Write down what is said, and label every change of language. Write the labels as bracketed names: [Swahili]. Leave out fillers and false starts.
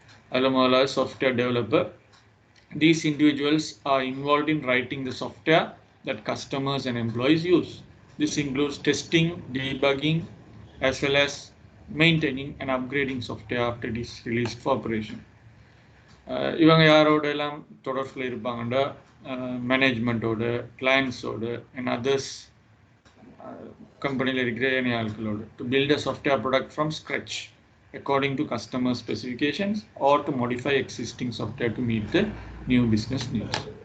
[Tamil] அதில் முதலாவது software developer. [English] These individuals are involved in writing the software that customers and employees use. This includes testing, debugging, as well as maintaining and upgrading software after it is released for operation. [Tamil] இவங்க யாரோட எல்லாம் தொடர்பில் இருப்பாங்கண்டா மேனேஜ்மெண்ட்டோட, கிளைண்ட்ஸோட and others, கம்பெனியில் இருக்கிற ஏனைய ஆட்களோட, [English] To build a software product from scratch according to customer specifications or to modify existing software to meet the new business needs.